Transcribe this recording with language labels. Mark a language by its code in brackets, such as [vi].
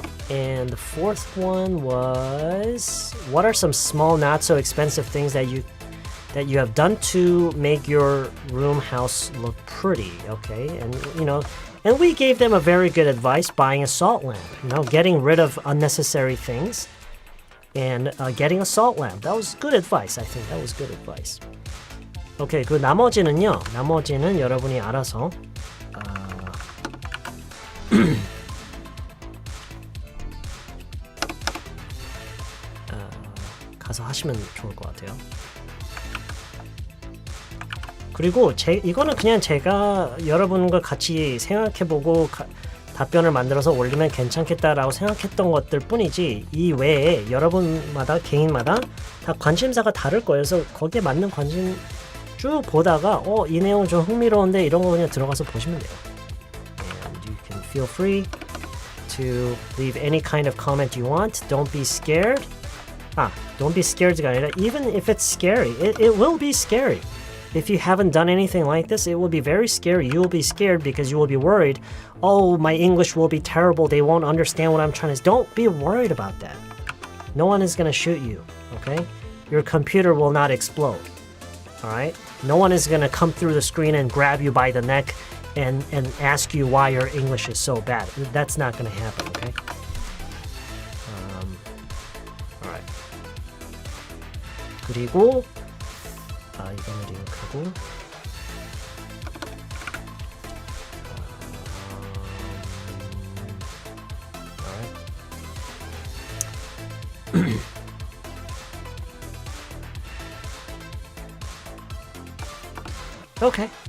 [en] And the fourth one was what are some small, not so expensive things that you have done to make your room house look pretty? Okay, and and we gave them a very good advice, buying a salt lamp, getting rid of unnecessary things and getting a salt lamp. That was good advice. I think that was good advice. [ko] Okay, 그 나머지는 여러분이 알아서 가서 하시면 좋을 것 같아요. 그리고 이거는 그냥 제가 여러분과 같이 생각해보고 답변을 만들어서 올리면 괜찮겠다라고 생각했던 것들 뿐이지 이 외에 여러분마다 개인마다 다 관심사가 다를 거예요. 그래서 거기에 맞는 관심 쭉 보다가 이 내용 좀 흥미로운데 이런 거 그냥 들어가서 보시면 돼요. [en] And you can feel free to leave any kind of comment you want. Don't be scared. Don't be scared가 아니라 even if it's scary, it will be scary. If you haven't done anything like this, it will be very scary. You will be scared because you will be worried, oh, my English will be terrible. They won't understand what I'm trying to say. Don't be worried about that. No one is going to shoot you, okay? Your computer will not explode, all right? No one is going to come through the screen and grab you by the neck and ask you why your English is so bad. That's not going to happen, okay? All right. [ko] 그리고 이거는 링크고 Okay.